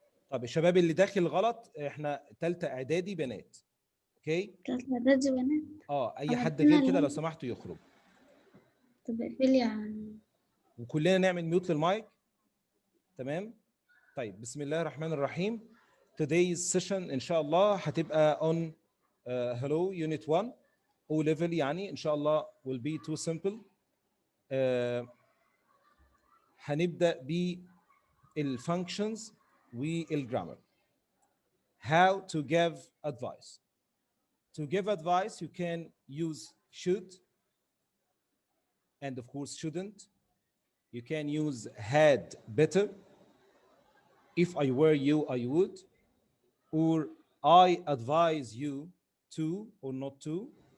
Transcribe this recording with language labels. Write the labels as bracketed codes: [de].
[ar] طب الشباب اللي داخل غلط، احنا ثالثه اعدادي بنات. اوكي ثالثه اعدادي بنات. اي حد غير كده لو سمحتوا يخرج. طب اقفلي يعني. وكلنا نعمل ميوت للمايك. تمام. طيب بسم الله الرحمن الرحيم. [en] Today's session [ar] ان شاء الله هتبقى [en] on hello unit 1 O level، [ar] يعني ان شاء الله [en] will be too simple. [ar] هنبدأ بالfunctions والgrammar. [en] How to give advice. To give advice you can use should and of course shouldn't. You can use had better. If I were you I would. Or I advise you to or not to.